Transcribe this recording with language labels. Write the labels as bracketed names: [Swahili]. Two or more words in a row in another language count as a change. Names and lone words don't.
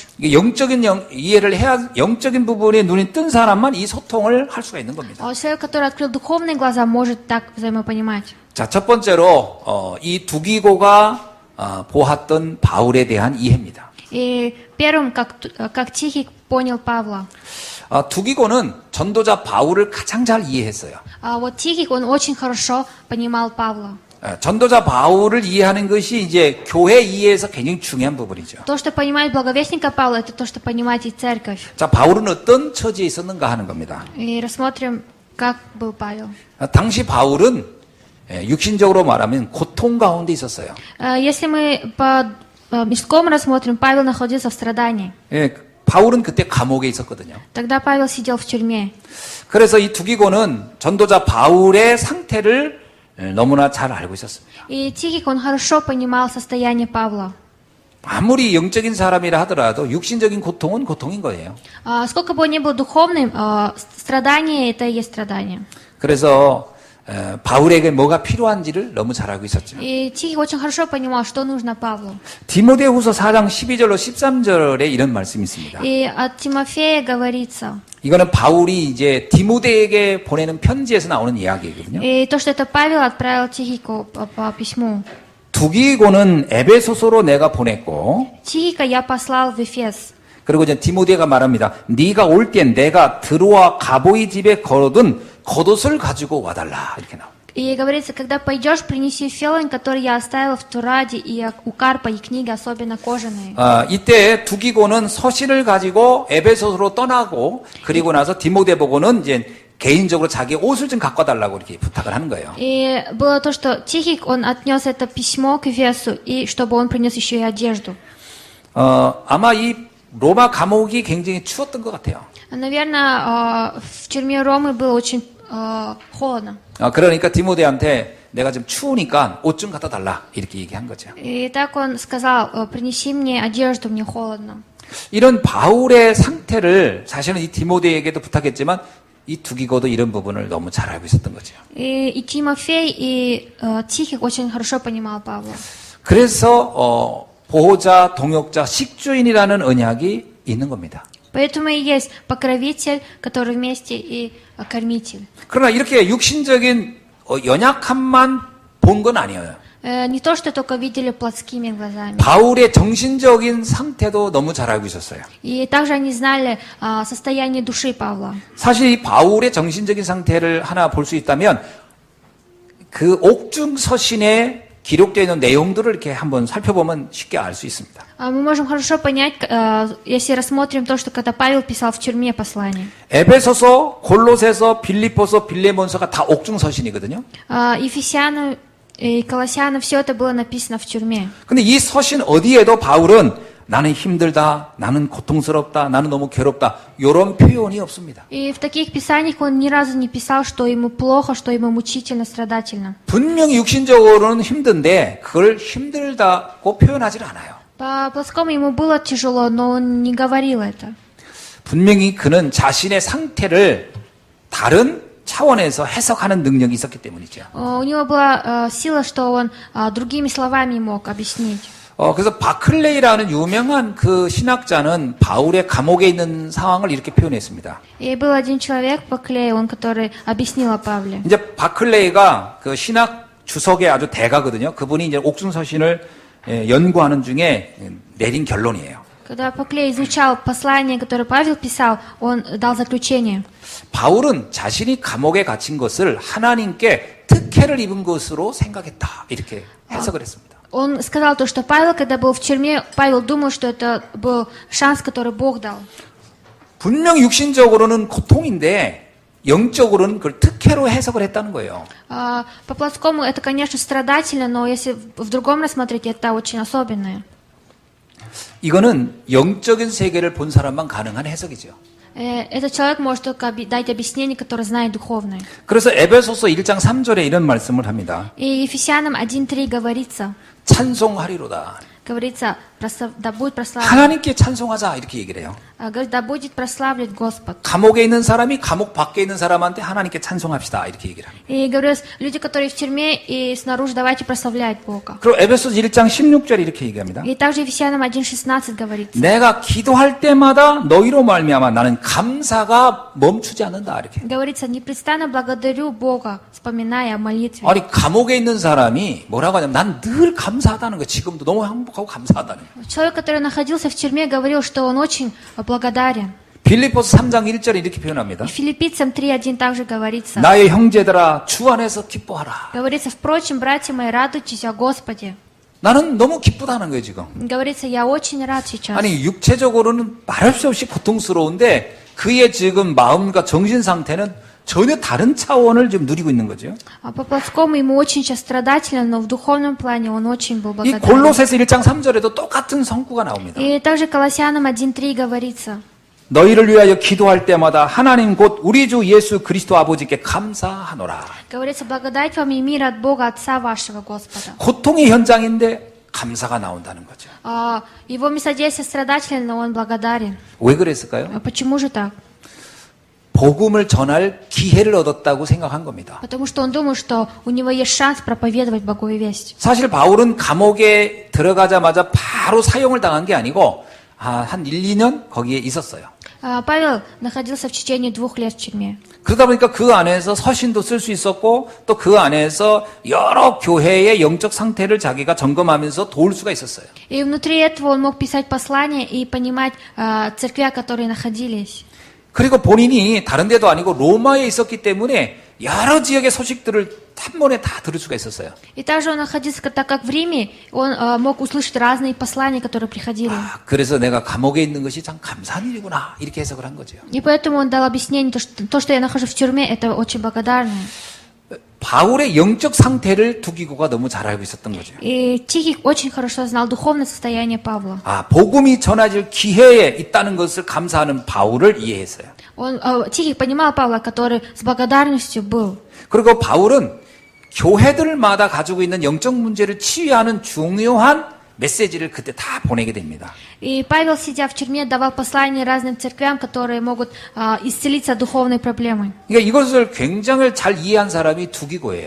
[Korean] 이게 영적인 이해를 해야 영적인 부분에 눈이 뜬 사람만 이 소통을 할 수가 있는 겁니다. [Russian] Человек, который открыл духовные глаза, может так взаимопонимать. [Korean] 자, 첫 번째로 이 두기고가 보았던 바울에 대한 이해입니다. [Russian] И первым, как Тихик понял Павла. [Korean] 두기고는 전도자 바울을 가장 잘 이해했어요. [Russian] Вот Тихик, он очень хорошо понимал Павла. [Korean] 전도자 바울을 이해하는 것이 이제 교회 이해에서 굉장히 중요한 부분이죠. [Russian] То, что понимает благовестника Павла, это то, что понимает и церковь. [Korean] 자, 바울은 어떤 처지에 있었는가 하는 겁니다. [Russian] И рассмотрим, как был Павел. [Korean] 당시 바울은 육신적으로 말하면 고통 가운데 있었어요. [Russian] Если мы по мирскому рассмотрим, Павел находился в страдании. [Korean] 바울은 그때 감옥에 있었거든요. [Russian] Тогда Павел сидел в тюрьме. [Korean] 그래서 이 두기고는 전도자 바울의 상태를 너무나 잘 알고 있었습니다. [Russian] И Тихик, он хорошо понимал состояние Павла. [Korean] 아무리 영적인 사람이라 하더라도 육신적인 고통은 고통인 거예요. [Russian] Сколько бы он ни был духовным, страдание – это и есть страдание. [Korean] 그래서 바울에게 뭐가 필요한지를 너무 잘 알고 있었죠. [Russian] И Тихик очень хорошо понимал, что нужно Павлу. [Korean] 디모데후서 4장 12절로 13절에 이런 말씀이 있습니다. [Russian] И от Тимофея говорится. [Korean] 이거는 바울이 이제 디모데에게 보내는 편지에서 나오는 이야기거든요. [Russian] И то, что это Павел отправил Тихику по письму. [Korean] 두기고는 에베소서로 내가 보냈고, [Russian] Тихика я послал в Эфес. [Korean] 그리고 이제 디모데가 말합니다. 네가 올 땐 내가 드로아 가보이 집에 걸어둔 겉옷을 가지고 와달라 이렇게 나옵니다. [Russian] И говорится, когда пойдешь, принеси фелон, который я оставил в Тураде, и у Карпа, и книги, особенно кожаные. [Korean] 이때 두기고는 서신을 가지고 에베소서로 떠나고 그리고 나서 디모데 보고는 이제 개인적으로 자기 옷을 좀 갖고 달라고 이렇게 부탁을 하는 거예요. [Russian] И было то, что Тихик, он отнес это письмо к Эфесу, и чтобы он принес еще и одежду. [Korean] 아마 이 로마 감옥이 굉장히 추웠던 것 같아요. [Russian] Наверное, в тюрьме Ромы было очень холодно. [Korean] 그러니까 디모데한테 내가 좀 추우니까 옷 좀 갖다 달라 이렇게 얘기한 거죠. [Russian] И так он сказал, принеси мне одежду, мне холодно. [Korean] 이런 바울의 상태를 사실은 이 디모데에게도 부탁했지만 이 두기고도 이런 부분을 너무 잘 알고 있었던 거죠. [Russian] И Тимофей, и Тихик очень хорошо понимал Павла. [Korean] 그래서 보호자, 동역자, 식주인이라는 언약이 있는 겁니다. [Russian] Поэтому и есть покровитель, который вместе и кормитель. [Korean] 그러나 이렇게 육신적인 연약함만 본 건 아니에요. [Russian] Не то, что только видели плотскими глазами. [Korean] 바울의 정신적인 상태도 너무 잘 알고 있었어요. [Russian] И также они знали состояние души Павла. [Korean] 사실 이 바울의 정신적인 상태를 하나 볼 수 있다면 그 옥중 서신에 기록되어 있는 내용들을 이렇게 한번 살펴보면 쉽게 알 수 있습니다. [Russian] Мы можем хорошо понять, если рассмотрим то, что когда Павел писал в тюрьме послание. [Korean] 에베소서, 골로새서, 빌립보서, 빌레몬서가 다 옥중 서신이거든요. [Russian] Ефесянам и Колоссянам все это было написано в тюрьме. [Korean] 근데 이 서신 어디에도 바울은 나는 힘들다, 나는 고통스럽다, 나는 너무 괴롭다 이런 표현이 없습니다. [Russian] И в таких писаниях он ни разу не писал, что ему плохо, что ему мучительно, страдательно. [Korean] 분명히 육신적으로는 힘든데 그걸 힘들다고 표현하지 않아요. [Russian] По плоскому ему было тяжело, но он не говорил это. [Korean] 분명히 그는 자신의 상태를 다른 차원에서 해석하는 능력이 있었기 때문이죠. [Russian] У него была сила, что он другими словами мог объяснить. [Korean] 그래서 바클레이라는 유명한 그 신학자는 바울의 감옥에 있는 상황을 이렇게 표현했습니다. [Russian] И был один человек, Баклей, он который объяснил о Павле. [Korean] 이제 바클레이가 그 신학 주석의 아주 대가거든요. 그분이 이제 옥중서신을 연구하는 중에 내린 결론이에요. [Russian] Когда Баклей изучал послание, которое Павел писал, он дал заключение. [Korean] 바울은 자신이 감옥에 갇힌 것을 하나님께 특혜를 입은 것으로 생각했다. 이렇게 해석을 했습니다. [Russian] Он сказал то, что Павел, когда был в тюрьме, Павел думал, что это был шанс, который Бог дал. [Korean] 분명 육신적으로는 고통인데 영적으로는 그걸 특혜로 해석을 했다는 거예요. [Russian] По плоскому это, конечно, страдательно, но если в другом рассмотреть, это очень особенное. [Korean] 이거는 영적인 세계를 본 사람만 가능한 해석이죠. [Russian] Этот человек может только дать объяснение, которое знает духовное. [Korean] 그래서 에베소서 1장 3절에 이런 말씀을 합니다. [Russian] И Ефесянам 1:3 говорится, [Korean] 찬송하리로다. [Russian] говорится, да будет прославлен. [Korean] 하나님께 찬송하자 이렇게 얘기를 해요. [Russian] Говорит, да будет прославлен Господь. [Korean] 감옥에 있는 사람이 감옥 밖에 있는 사람한테 하나님께 찬송합시다 이렇게 얘기를 합니다. [Russian] И говорят, люди, которые в тюрьме и снаружи, давайте прославлять Бога. [Korean] 그리고 에베소서 1장 16절에 이렇게 얘기합니다. [Russian] И также Ефесянам 1:16 говорится. [Korean] 내가 기도할 때마다 너희로 말미암아 나는 감사가 멈추지 않는다 이렇게. [Russian] Говорится, непрестанно благодарю Бога, вспоминая о молитве. [Korean] 아니 감옥에 있는 사람이 뭐라고 하냐면 난 늘 감사하다는 거예요. 지금도 너무 행복하고 감사하다는 거예요. [Russian] Человек, который находился в тюрьме, говорил, что он очень благодарен. [Korean] 빌립보서 3장 1절에 이렇게 표현합니다. [Russian] И Филиппийцам 3:1 также говорится. [Korean] 나의 형제들아 주 안에서 기뻐하라. [Russian] Говорится, впрочем, братья мои, радуйтесь о Господе. [Korean] 나는 너무 기쁘다는 거예요 지금. [Russian] Говорится, я очень рад сейчас. [Korean] 아니 육체적으로는 말할 수 없이 고통스러운데 그의 지금 마음과 정신 상태는 전혀 다른 차원을 지금 누리고 있는 거죠. [Russian] По плоскому ему очень сейчас страдательно, но в духовном плане он очень был 이 благодарен. [Korean] 골로새서 1장 3절에도 똑같은 성구가 나옵니다. [Russian] И также Колоссянам 1:3 говорится. [Korean] 너희를 위하여 기도할 때마다 하나님 곧 우리 주 예수 그리스도 아버지께 감사하노라. [Russian] Говорится, благодать вам и мир от Бога Отца вашего Господа. [Korean] 고통의 현장인데 감사가 나온다는 거죠. [Russian] Его местодействие страдательно, но он благодарен. [Korean] 왜 그랬을까요? [Russian] Почему же так? [Korean] 복음을 전할 기회를 얻었다고 생각한 겁니다. [Russian] Потому что он думал, что у него есть шанс проповедовать Боговую весть. [Korean] 사실 바울은 감옥에 들어가자마자 바로 사형을 당한 게 아니고 한 1, 2년 거기에 있었어요. [Russian] Павел находился в течение 2 лет в тюрьме. [Korean] 그러다 보니까 그 안에서 서신도 쓸 수 있었고 또 그 안에서 여러 교회의 영적 상태를 자기가 점검하면서 도울 수가 있었어요. [Russian] И внутри этого он мог писать послания и понимать церквя, которые находились. [Korean] 그리고 본인이 다른 데도 아니고 로마에 있었기 때문에 여러 지역의 소식들을 한 번에 다 들을 수가 있었어요. [Russian] И также он находился, так как в Риме, он мог услышать разные послания, которые приходили. [Korean] 그래서 내가 감옥에 있는 것이 참 감사한 일이구나 이렇게 해석을 한 거죠. [Russian] И поэтому он дал объяснение, то, что я нахожусь в тюрьме, это очень благодарно. [Korean] 바울의 영적 상태를 두기고가 너무 잘 알고 있었던 거죠. [Russian] И Тихий очень хорошо знал духовное состояние Павла. [Korean] 복음이 전해질 기회에 있다는 것을 감사하는 바울을 이해했어요. [Russian] Тихий понимал Павла, который с благодарностью был. [Korean] 그리고 바울은 교회들마다 가지고 있는 영적 문제를 치유하는 중요한 메시지를 그때 다 보내게 됩니다. [Russian] И Павел, сидя в тюрьме, давал послания разным церквям, которые могут исцелиться от духовной проблемы. [Korean] 그러니까 이것을 굉장히 잘 이해한 사람이 두기고예요.